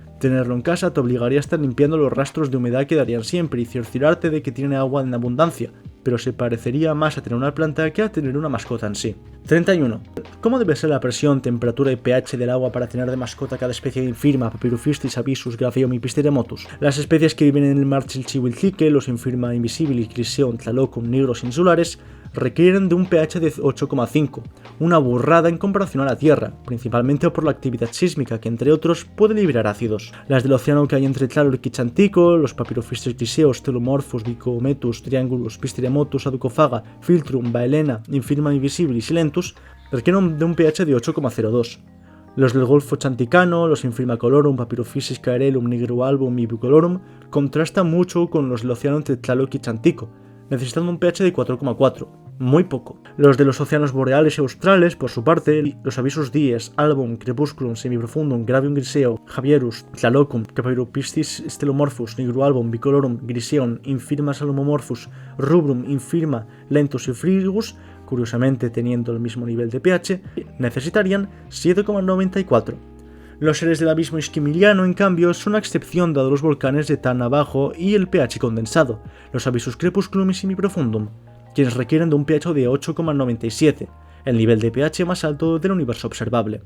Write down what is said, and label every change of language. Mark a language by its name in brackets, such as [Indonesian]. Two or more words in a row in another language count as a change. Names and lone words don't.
[Spanish] Tenerlo en casa te obligaría a estar limpiando los rastros de humedad que darían siempre y cerciorarte de que tiene agua en abundancia, pero se parecería más a tener una planta que a tener una mascota en sí. 31. ¿Cómo debe ser la presión, temperatura y pH del agua para tener de mascota cada especie de infirma, Papyrofistis, Abyssus, Grapheum y Pisteremotus? Las especies que viven en el mar Chilchihuilzique, los infirma invisibilis, Griseon, Tlalocum, Nigros insulares, requieren de un pH de 8,5, una burrada en comparación a la Tierra, principalmente por la actividad sísmica que, entre otros, puede liberar ácidos. Las del océano que hay entre Tlaloc y Chantico, los Papyrofistis griseos, Telomorphus, Bicometus, Triangulus, Pisteremotus, Aducofaga, Philtrum, Baelena, Infirma invisibilis y Lentus, requieren de un pH de 8,02. Los del Golfo Chanticano, los Infirmacolorum, Papyrofistis caerellum, Nigrualbum y Bicolorum contrastan mucho con los del océano entre Tlaloc y Chantico, necesitando un pH de 4,4, muy poco. Los de los océanos boreales y australes, por su parte, los Abyssus dies, Album, Crepusculum, Semiprofundum, Gravium griseo, Javierus, Tlalocum, Papyropistis Stelomorphus, Nigrualbum, Bicolorum, Griseon, Infirma Salomomorphus, Rubrum, Infirma, Lentus y Frigus, curiosamente teniendo el mismo nivel de pH, necesitarían 7,94. Los seres del abismo isquimiliano, en cambio, son una excepción dado los volcanes de tan abajo y el pH condensado, los Abyssus crepusculum y semiprofundum, quienes requieren de un pH de 8,97, el nivel de pH más alto del universo observable.